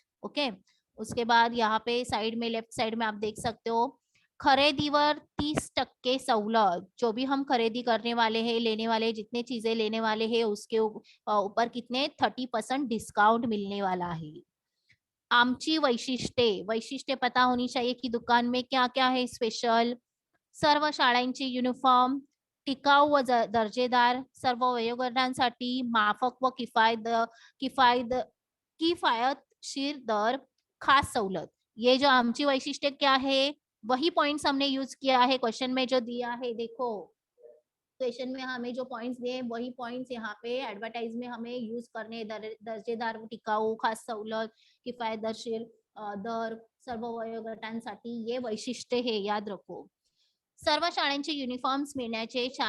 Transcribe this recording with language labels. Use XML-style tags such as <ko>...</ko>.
<hi>Okay, उसके बाद यहाँ पे साइड में, लेफ्ट साइड में आप देख सकते हो,</hi> <mr>खरीदीवर 30% सवलत,</mr> <hi>जो भी हम खरीदी करने वाले हैं, लेने वाले जितने चीजें लेने वाले हैं उसके ऊपर कितने 30% डिस्काउंट मिलने वाला है।</hi> <mr>आमची वैशिष्ट्ये,</mr> <hi>वैशिष्ट्य पता होनी चाहिए कि दुकान में क्या क्या है स्पेशल।</hi> <mr>सर्व शाळांची युनिफॉर्म, टिकाऊ व दर्जेदार, सर्व वयोगटांसाठी माफक व किफायत किफायतशीर दर, खास सवलत।</mr> <hi>ये जो</hi> <mr>आमची वैशिष्ट्य</mr> <hi>क्या है, वही पॉइंट्स हमने यूज किया है क्वेश्चन में जो दिया है। देखो क्वेश्चन में हमें जो पॉइंट्स दिए वही पॉइंट्स यहाँ पे एडवर्टाइज में हमें यूज करने,</hi> <mr>दर्जेदार, टिकाऊ, खास सवलत, किफायतशीर दर, सर्व वयोगटांसाठी,</mr> <hi>ये वैशिष्ट्य हे याद रखो।</hi> <mr>सर्व शाळांचे युनिफॉर्म्स मिळण्याचे</mr>